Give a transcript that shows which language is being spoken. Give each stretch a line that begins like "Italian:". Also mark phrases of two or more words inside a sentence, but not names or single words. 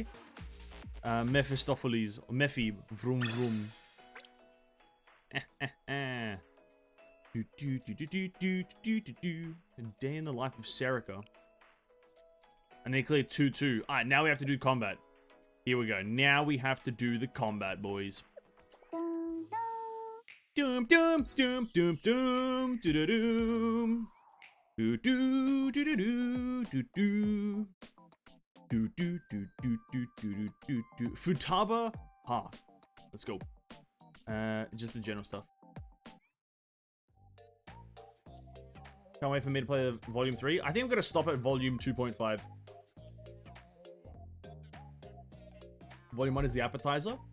English: Mephistopheles. Mephi. Vroom vroom. A day in the life of Serika. And they cleared 2-2. Alright, now we have to do combat. Here we go. Now we have to do the combat, boys. Doom doom doom doom doom doo doo doom. Do do do do do do do. Do do do do do do do do. Futaba Ha. Let's go. Just the general stuff. Can't wait for me to play the volume 3. I think I'm gonna stop at volume 2.5. Volume 1 is the appetizer.